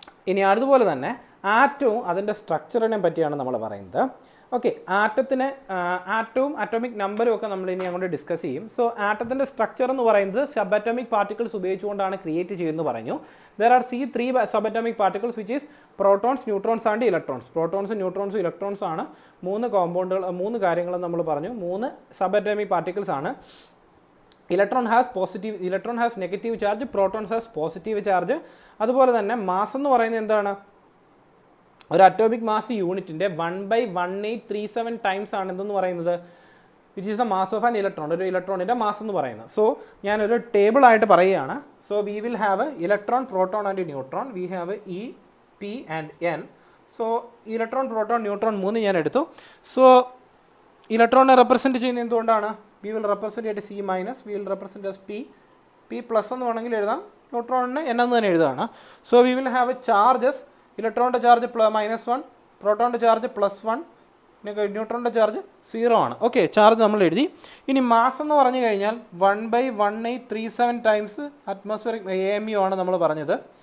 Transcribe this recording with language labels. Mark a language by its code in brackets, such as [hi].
[ml] ഇനി അതുപോലെ തന്നെ ആറ്റവും അതിൻ്റെ സ്ട്രക്ചറിനെ പറ്റിയാണ് നമ്മൾ പറയുന്നത്. ഓക്കെ, ആറ്റവും അറ്റോമിക് നമ്പറും ഒക്കെ നമ്മൾ ഇനി അങ്ങോട്ട് ഡിസ്കസ് ചെയ്യും. സോ ആറ്റത്തിൻ്റെ സ്ട്രക്ചർ എന്ന് പറയുന്നത് സബ് അറ്റോമിക് പാർട്ടിക്കിൾസ് ഉപയോഗിച്ചുകൊണ്ടാണ് ക്രിയേറ്റ് ചെയ്യുന്നത് പറഞ്ഞു. [en] There are three subatomic particles which is protons, neutrons and electrons. [ml] Protons, neutrons, electrons ആണ് മൂന്ന് കാര്യങ്ങൾ നമ്മൾ പറഞ്ഞു. [en] 3 subatomic particles ആണ്. Electron has negative charge, protons has positive charge. [ml] അതുപോലെ തന്നെ മാസ് എന്ന് പറയുന്നത് എന്താണ്, ഒരു അറ്റോമിക് മാസ് യൂണിറ്റിൻ്റെ 1/1837 ടൈംസ് ആണ് എന്തെന്ന് പറയുന്നത്, [en] Which is the mass of an electron. [ml] ഒരു ഇലക്ട്രോണിൻ്റെ മാസ് എന്ന് പറയുന്നത്. സോ ഞാനൊരു ടേബിൾ ആയിട്ട് പറയുകയാണ്. [en] So we will have a electron, proton and a neutron. We have a E, P and N. So electron, proton, neutron 3 [ml] ഞാൻ എടുത്തു. [en] So [ml] ഇലക്ട്രോണിനെ represent ചെയ്യുന്നത് എന്തുകൊണ്ടാണ്, [en] we will represent it as C minus, we will represent as P plus [ml] എന്ന് വേണമെങ്കിൽ എഴുതാം, ന്യൂട്രോണിനെ N എന്ന് തന്നെ എഴുതുകയാണ്. [en] So we will have a charges, [ml] ഇലക്ട്രോണിൻ്റെ charge -1, പ്രോട്ടോണിൻ്റെ charge +1, ന്യൂട്രോണിൻ്റെ charge 0 ആണ്. ഓക്കെ, ചാർജ് നമ്മൾ എഴുതി. ഇനി മാസ് എന്ന് പറഞ്ഞു കഴിഞ്ഞാൽ 1/1837 ടൈംസ് അറ്റ്മോസ്ഫിയറിക് AMU ആണ് നമ്മൾ പറഞ്ഞത്.